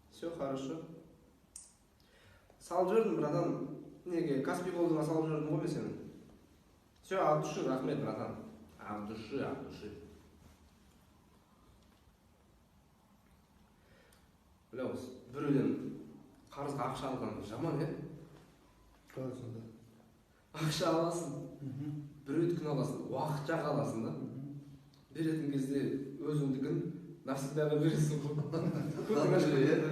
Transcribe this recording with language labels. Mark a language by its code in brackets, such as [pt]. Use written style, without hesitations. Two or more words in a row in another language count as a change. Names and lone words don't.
[ru] Все хорошо. [kk] Салып жібердім, братан. Неге, Каспий Голдыңа салып жібердім ғой мен сені. [ru] Все, от души, рахмет, братан. От души, от души. Бля, [kk] осы біреуден қарызға ақша алған жаман, Қалай сонда? Ақша аласың, біреудікін аласың, уақытша аласың да. Беретін кезде өзіңдікін навсегдаға бересің ғой.